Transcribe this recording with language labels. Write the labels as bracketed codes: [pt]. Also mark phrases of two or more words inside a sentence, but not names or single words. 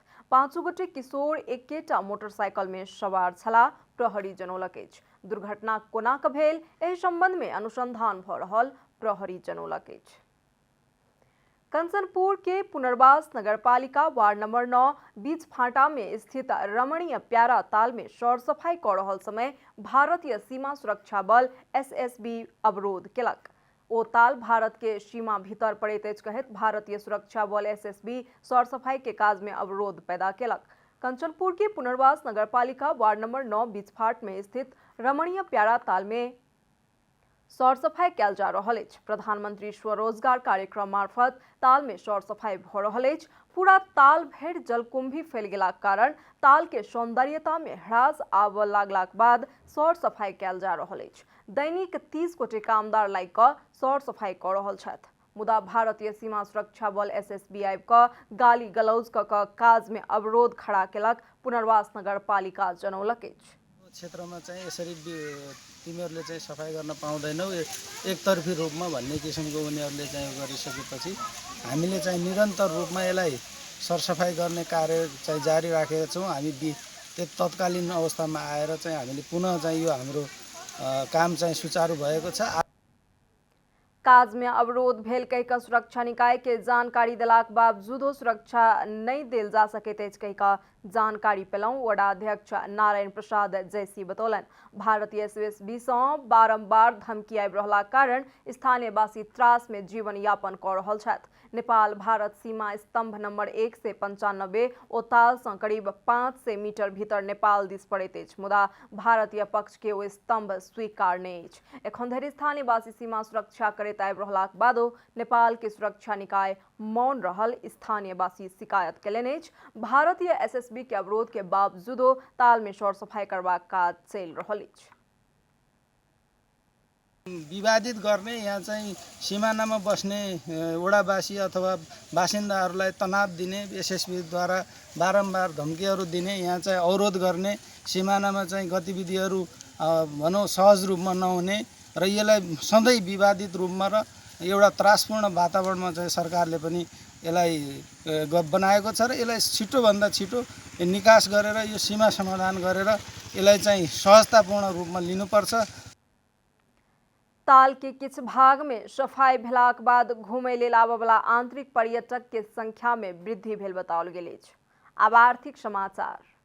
[mai] 5 गोटे किशोर एकेटा मोटरसाइकिल में सवार छलाह प्रहरी जनौलक अछि। दुर्घटना कोना कऽ भेल एहि संबंध में अनुसंधान भऽ रहल प्रहरी जनौलक अछि। कंचनपुर के पुनर्वास नगरपालिका वार्ड नंबर 9 बीच फाटा में स्थित रमणीय प्यारा ताल में सौर सफाई कऽ रहल समय भारतीय सीमा सुरक्षा बल एसएसबी अवरोध केलक। ओ ताल भारत के सीमा भीतर पड़ैत अछि कहैत भारतीय सुरक्षा बल एसएसबी सौर सफाई के काज में अवरोध पैदा केलक। कंचनपुर के पुनर्वास नगरपालिका वार्ड नंबर 9 बीचफाट में स्थित रमणीय प्यारा ताल में सौर सफाई कयल जा रहल अछि। प्रधानमंत्री स्वरोजगार कार्यक्रम मार्फत ताल में सौर सफाई भऽ रहल अछि। पूरा ताल भरि जलकुंभी फैल गेलाक कारण ताल के सौंदर्यता में ह्रास आबऽ लागलाक बाद सौर सफाई कयल जा रहल अछि। दैनिक 30 गोटे कामदार लागि कऽ सौर सफाई कऽ रहल छथि। मुदा भारतीय सीमा सुरक्षा बल एसएसबी आबि कऽ गाली गलौज कऽ कऽ काज में अवरोध खड़ा केलक पुनर्वास नगरपालिका जनौलक अछि। [ne] क्षेत्रमा चाहिँ यसरी तिमीहरूले चाहिँ सफाई गर्न पाउँदैनौ एकतर्फी रूपमा भन्ने किसिमको उनीहरूले चाहिँ गरिसकेपछि हामीले चाहिँ निरन्तर रूपमा यसलाई सरसफाई गर्ने कार्य चाहिँ जारी राखेका छौँ। हामी तत्कालीन अवस्थामा आएर चाहिँ हामीले पुनः चाहिँ यो हाम्रो काम चाहिँ सुचारू भएको छ। [mai] काज में अवरोध भेल कहिकऽ सुरक्षा निकाय के जानकारी देलाक बावजूदो सुरक्षा नहीं देल जा सकैत अछि कहिकऽ जानकारी पेलौं वडाध्यक्ष नारायण प्रसाद जैसी बतौलन। भारतीय एसएसबी सँ बारंबार धमकी आबि रहलाक कारण स्थानीयवासी त्रास में जीवन यापन कऽ रहल छथि। नेपाल भारत सीमा स्तंभ नंबर 1 से 95 ओ ताल सँ करीब 500 मीटर भीतर नेपाल दिस पड़ैत अछि। मुदा भारतीय पक्ष के ओ स्तंभ स्वीकार नहि अछि। एखन धरि स्थानीयवासी सीमा सुरक्षा करैत आबि रहलाक बादो नेपाल के सुरक्षा निकाय मौन रहल स्थानीयवासी शिकायत केलनि अछि। भारतीय एसएसबी के अवरोध के बावजूदो ताल में सौर सफाई करबाक काज चलि रहल अछि। [ne] विवादित गर्ने यहाँ चाहिँ सिमानामा बस्ने वडावासी अथवा बासिन्दाहरूलाई तनाव दिने एसएसबीद्वारा बारम्बार धम्कीहरू दिने यहाँ चाहिँ अवरोध गर्ने सिमानामा चाहिँ गतिविधिहरू भनौँ सहज रूपमा नहुने र यसलाई सधैँ विवादित रूपमा र एउटा त्रासपूर्ण वातावरणमा चाहिँ सरकारले पनि यसलाई बनाएको छ र यसलाई छिटोभन्दा छिटो निकास गरेर यो सीमा समाधान गरेर यसलाई चाहिँ सहजतापूर्ण रूपमा लिनुपर्छ। [mai] ताल के किछ भाग में सफाई भेलाक बाद घूमय लेल आबय वाला आंतरिक पर्यटक के संख्या में वृद्धि भेल बताओल गेल अछि। आब आर्थिक समाचार।